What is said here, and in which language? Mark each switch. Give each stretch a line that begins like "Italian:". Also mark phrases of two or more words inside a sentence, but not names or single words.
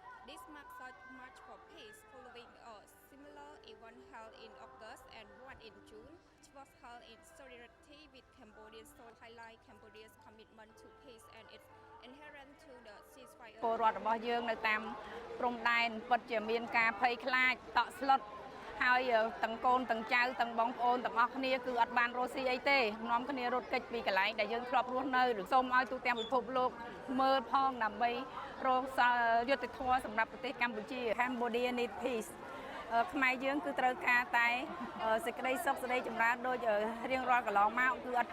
English: This marks a march for peace following a similar event held in August and one in June, which was held in solidarity with Cambodians to highlight Cambodia's commitment to peace and its adherence to the ceasefire.
Khmer: ពលរដ្ឋរបស់យើងនៅតាមព្រំដែនពិតជាមានការភ័យខ្លាចតក់ស្លុតហើយទាំងកូនទាំងចៅទាំងបងប្អូនទាំងអស់គ្នាគឺអត់បានរស់ស៊ីអីទេនាំគ្នារត់គេចពីកន្លែងដែលយើងធ្លាប់រស់នៅឬសូមឲ្យ ទូទាំងពិភពលោកមើលផងដើម្បីរកយុត្តិធម៌សម្រាប់ប្រទេសកម្ពុជា
English: Cambodia need peace
Khmer: ខ្មែរយើងគឺត្រូវការតែសេចក្តីសុខសេចក្តីចម្រើនដូចរៀងរាល់កន្លងមកគឺអត់